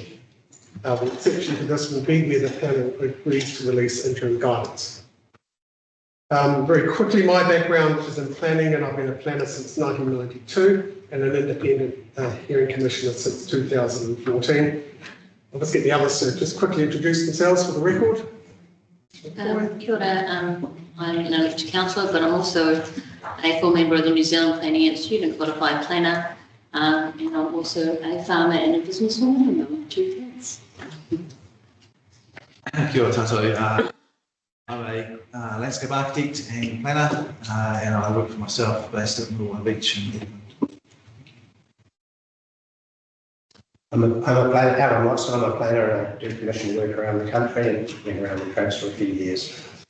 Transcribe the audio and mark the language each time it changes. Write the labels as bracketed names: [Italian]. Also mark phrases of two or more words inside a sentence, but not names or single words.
[English] The exception to this will be where the panel agrees to release interim guidance. Very quickly, my background is in planning, and I've been a planner since 1992 and an independent hearing commissioner since 2014. I'll just get the others to just quickly introduce themselves for the record. [Māori] Kia ora, [English] I'm an elected councillor, but I'm also a full member of the New Zealand Planning Institute and qualified planner, and I'm also a farmer and a businesswoman, and I'm 2 kids. [Māori] Kia ora tātou. [English] I'm a landscape architect and planner, and I work for myself based at Moorwana Beach in Edmund. I'm a planner, Alan Watson. I'm a planner and I do commission work around the country and been around the coast for a few years.